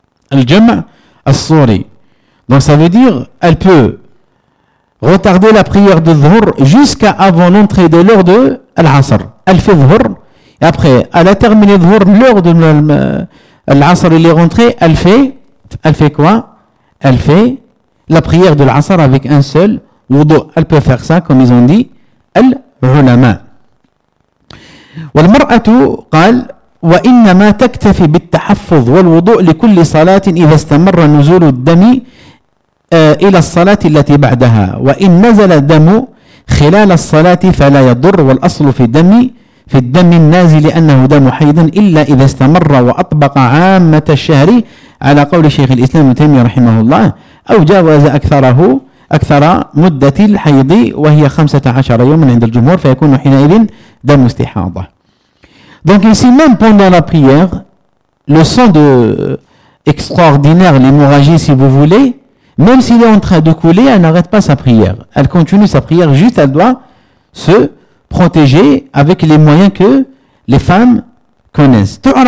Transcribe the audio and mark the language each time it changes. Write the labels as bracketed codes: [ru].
[fr] Le jam' al-suri. Donc ça veut dire, elle peut retarder la prière de dhuhr jusqu'à avant l'entrée de l'heure de l'asr. Elle fait dhuhr, et après, elle a terminé dhuhr, l'heure de l'asr, elle est rentrée, elle fait quoi? Elle fait la prière de l'asr avec un seul wudu. Elle peut faire ça, comme ils ont dit, al-ulama. [ar] Wal-mar'atu, قال, wa-innama taktafi bit-tahaffudh wal-wudu li-kulli salatin idha istamarra nuzulu d-dami إلى الصلاة التي بعدها وإن نزل الدم خلال الصلاة فلا يضر والأصل في الدم في الدم النازل أنه دم حيض إلا إذا استمر وأطبق عامة الشهر على قول شيخ الإسلام ابن تيمية رحمه الله أو جاوز أكثر مدة الحيض وهي 15 يوما عند الجمهور فيكون حينئذ دم استحاضة. [fr] Donc ici, même pendant la prière, le sang extraordinaire, l'hémorragie, si vous voulez, même s'il est en train de couler, elle n'arrête pas sa prière. Elle continue sa prière, juste elle doit se protéger avec les moyens que les femmes connaissent.